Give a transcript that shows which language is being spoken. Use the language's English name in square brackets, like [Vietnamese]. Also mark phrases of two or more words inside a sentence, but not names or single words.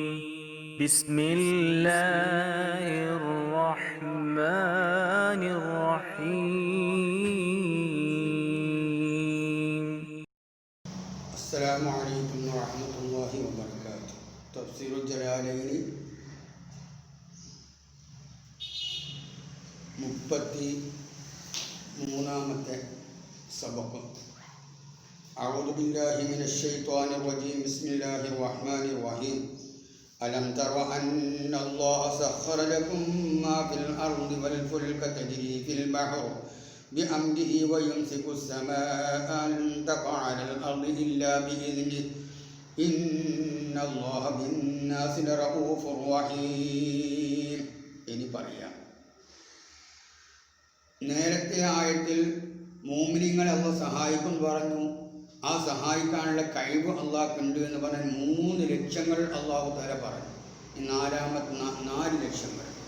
[Arabic] بسم الله الرحمن الرحيم. السلام عليكم ورحمة الله وبركاته. [Malayalam] تفسير الجلالين 33-ാമത്തെ സബഖ്. [Arabic] أعوذ بالله من الشيطان الرجيم. بسم الله الرحمن الرحيم. ألم تر أن الله سخر لكم ما في الأرض والفلك تجري في البحر بأمره ويمسك السماء أن تقع على الأرض إلا بإذنه إن الله بالناس لرؤوف رحيم. [Malayalam] ഇനി പറയാം. നേരത്തെ ആയത്തിൽ മുഅ്മിനീങ്ങളെ അല്ലാഹു സഹായിക്കും പറഞ്ഞു. ആ സഹായിക്കാനുള്ള കഴിവ് അള്ളാഹ്ക്കുണ്ട് എന്ന് പറഞ്ഞാൽ 3 ലക്ഷ്യങ്ങൾ [Arabic] الله تعالى [Malayalam] പറഞ്ഞു. 4 ലക്ഷ്യങ്ങൾ.